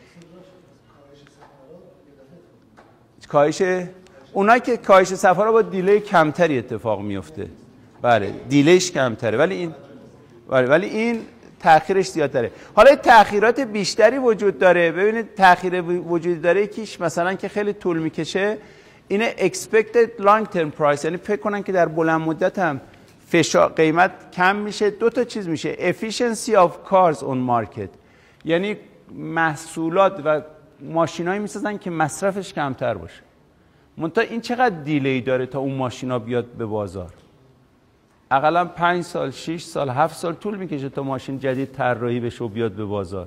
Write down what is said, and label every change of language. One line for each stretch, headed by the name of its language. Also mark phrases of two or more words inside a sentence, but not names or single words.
Persian: کاهش اونایی که کاهش سفرها با دیلی کمتری اتفاق میفته، بله دیلیش کمتره، ولی این تأخیرش زیادتره. حالا تأخیرات بیشتری وجود داره. ببینید تأخیر وجود داره یکیش مثلا که خیلی طول میکشه، اینه
English: expected long term price،
Persian: یعنی فکر کنن که در بلند مدت هم قیمت کم میشه. دو تا چیز میشه،
English: efficiency of cars on market،
Persian: یعنی محصولات و ماشینایی میسازن که مصرفش کمتر باشه. منتها این چقدر دیلی داره تا اون ماشینا بیاد به بازار؟ اقلا 5 سال، 6 سال، 7 سال طول میکشه تا ماشین جدید طراحی بشه و بیاد به بازار.